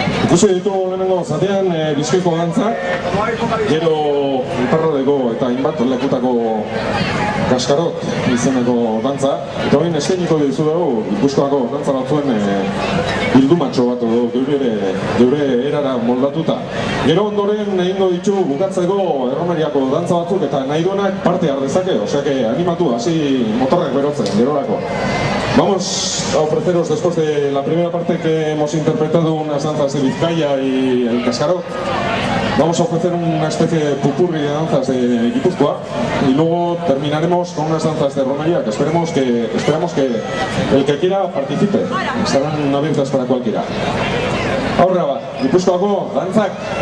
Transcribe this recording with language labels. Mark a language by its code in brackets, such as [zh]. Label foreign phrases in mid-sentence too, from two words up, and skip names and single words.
[eu] Ikusi ditugu lehenengo zatean Bizkaiko dantzak, gero iparraldeko eta hainbat lekutako kaskarot izeneko dantza, eta hori eskainiko dizu dugu Gipuzkoako dantza batzuen bildumatxo bat edo geure erara moldatuta. Gero ondoren egingo ditu bukatzeko erromeriako dantza batzuk eta nahi duenak parte har dezake, [es] osea que [eu] animatu, hasi motorrak berotzen, gerorako. [es] Vamos a ofreceros, después de la primera parte que hemos interpretado unas danzas de Vizcaya y el cascarot, vamos a ofrecer una especie de pupurri de danzas de Guipúzcoa y luego terminaremos con unas danzas de romería que esperamos que el que quiera participe, estarán abiertas para cualquiera. [eu] Aurra bat, Gipuzkoako dantzak!